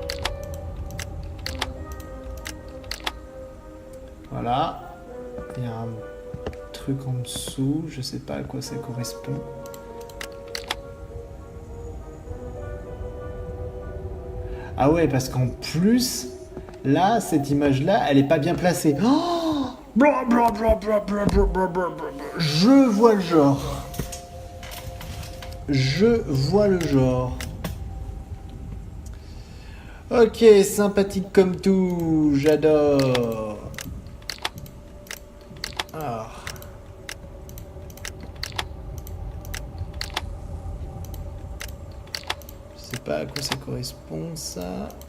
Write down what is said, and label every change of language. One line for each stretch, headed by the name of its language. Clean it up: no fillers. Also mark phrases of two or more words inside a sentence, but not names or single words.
French: Voilà. Il y a un truc en dessous, je sais pas à quoi ça correspond. Ah ouais, parce qu'en plus, là, cette image-là, elle est pas bien placée. Oh, blah, blah, blah, blah, blah, blah, blah, blah, blah. Je vois le genre. Je vois le genre. Ok, sympathique comme tout, j'adore. Alors. Je sais pas à quoi ça correspond, ça.